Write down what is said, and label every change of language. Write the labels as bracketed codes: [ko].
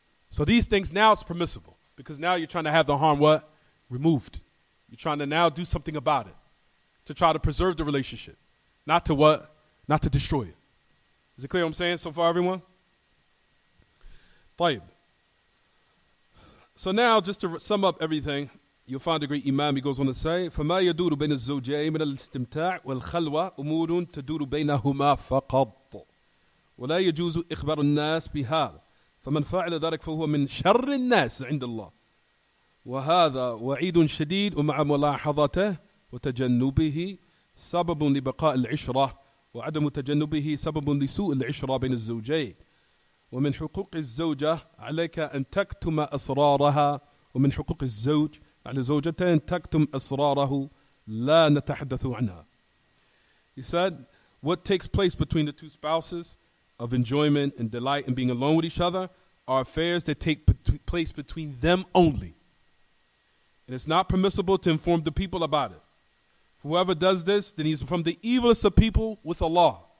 [en] So these things now it's permissible because now you're trying to have the harm what? Removed. You're trying to now do something about it to try to preserve the relationship, not to what? Not to destroy it. Is it clear what I'm saying so far, everyone? [ar] طيب. [en] So now, just to sum up everything, you'll find the great Imam, he goes on to say, [ar] فَمَا يَدُورُ بَيْنَ الزَّوْجَيْنِ مِنَ الْإِسْتِمْتَاعِ وَالْخَلْوَةِ أُمُورٌ تَدُورُ بَيْنَهُمَا فَقَطْ وَلَا يَجُوزُ إِخْبَارُ النَّاسِ بِهَذَا فمن فعل ذلك فهو من شر الناس عند الله وهذا وعيد شديد ومع ملاحظته وتجنبه سبب لبقاء العشرة وعدم تجنبه سبب لسوء العشرة بين الزوجين ومن حقوق الزوجة عليك أن تكتم أسرارها ومن حقوق الزوج على زوجته أن تكتم أسراره لا نتحدث عنها. [en] He said, what takes place between the two spouses of enjoyment and delight and being alone with each other are affairs that take place between them only. And it's not permissible to inform the people about it. Whoever does this, then he's from the evilest of people with Allah.